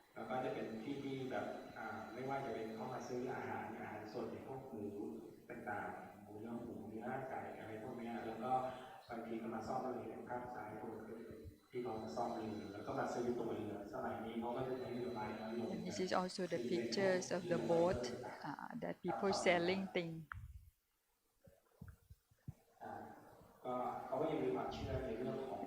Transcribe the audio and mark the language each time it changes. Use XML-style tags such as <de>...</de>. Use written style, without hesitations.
<th>แล้วก็จะเป็นที่ที่แบบไม่ว่าจะเป็นเข้ามาซื้ออาหารสดในพวกหมูต่างๆหมูเนื้อไก่อะไรพวกนี้แล้วก็บางทีก็มาซ่อมเรือในภาคซ้ายพวกที่เขามาซ่อมเรือแล้วก็มาซื้อตัวเรือสมัยนี้เขาก็จะใช้เรือใบน้อยลง</th> <en>This is also the pictures of the boat that people selling things.</en> <th>ก็เขาก็ยังมีความเชื่อในเรื่องของ</th>